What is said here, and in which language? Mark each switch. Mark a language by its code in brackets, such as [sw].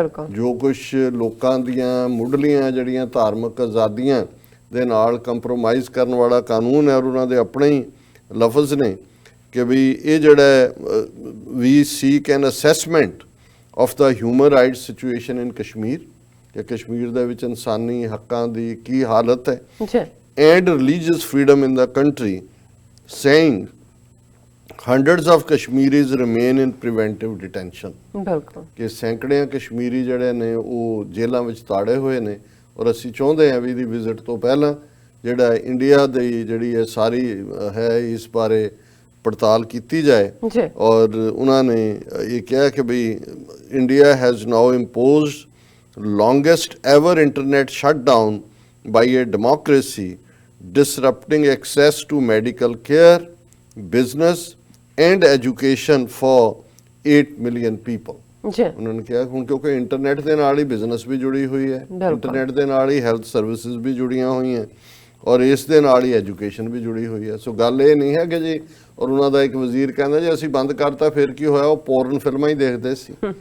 [pa] ਜੋ ਕੁਛ ਲੋਕਾਂ ਦੀਆਂ ਮੁੱਢਲੀਆਂ ਜਿਹੜੀਆਂ ਧਾਰਮਿਕ ਆਜ਼ਾਦੀਆਂ ਦੇ ਨਾਲ ਕੰਪਰੋਮਾਈਜ਼ ਕਰਨ ਵਾਲਾ ਕਾਨੂੰਨ ਹੈ, ਔਰ ਉਹਨਾਂ ਦੇ ਆਪਣੇ ਹੀ ਲਫ਼ਜ਼ ਨੇ ਕਿ ਵੀ ਇਹ ਜਿਹੜਾ ਵੀ [en] seek an assessment of the human rights situation in Kashmir, [pa] ਕਿ ਕਸ਼ਮੀਰ ਦੇ ਵਿੱਚ ਇਨਸਾਨੀ ਹੱਕਾਂ ਦੀ ਕੀ ਹਾਲਤ ਹੈ, [en] And religious freedom in the country, saying hundreds of Kashmiris remain in preventive detention। [pa] ਕਿ ਸੈਂਕੜਿਆਂ ਕਸ਼ਮੀਰੀ ਜਿਹੜੇ ਨੇ ਉਹ ਜੇਲ੍ਹਾਂ ਵਿੱਚ ਤਾੜੇ ਹੋਏ ਨੇ। ਔਰ ਅਸੀਂ ਚਾਹੁੰਦੇ ਹਾਂ ਵੀ ਇਹਦੀ ਵਿਜ਼ਿਟ ਤੋਂ ਪਹਿਲਾਂ ਜਿਹੜਾ ਇੰਡੀਆ ਦੀ ਜਿਹੜੀ ਹੈ ਸਾਰੀ ਹੈ ਇਸ ਬਾਰੇ ਪੜਤਾਲ ਕੀਤੀ ਜਾਏ। ਔਰ ਉਹਨਾਂ ਨੇ ਇਹ ਕਿਹਾ ਕਿ ਵੀ [en] India has now imposed longest ever internet shutdown by a democracy, disrupting access to medical care, business and education for 8 million people। [pa] ਉਹਨਾਂ ਨੇ ਕਿਹਾ ਹੁਣ ਕਿਉਂਕਿ ਇੰਟਰਨੈਟ ਦੇ ਨਾਲ ਹੀ ਬਿਜ਼ਨਸ ਵੀ ਜੁੜੀ ਹੋਈ ਹੈ, ਇੰਟਰਨੈਟ ਦੇ ਨਾਲ ਹੀ ਹੈਲਥ ਸਰਵਿਸਿਜ਼ ਵੀ ਜੁੜੀਆਂ ਹੋਈਆਂ, ਔਰ ਇਸ ਦੇ ਨਾਲ ਹੀ ਐਜੂਕੇਸ਼ਨ ਵੀ ਜੁੜੀ ਹੋਈ ਹੈ। ਸੋ ਗੱਲ ਇਹ ਨਹੀਂ ਹੈ ਕਿ ਜੀ, ਔਰ ਉਹਨਾਂ ਦਾ ਇੱਕ ਵਜ਼ੀਰ ਕਹਿੰਦਾ ਜੀ ਅਸੀਂ ਬੰਦ ਕਰਤਾ ਫਿਰ ਕੀ ਹੋਇਆ, ਉਹ ਪੋਰਨ ਫਿਲਮਾਂ ਹੀ ਦੇਖਦੇ ਸੀ।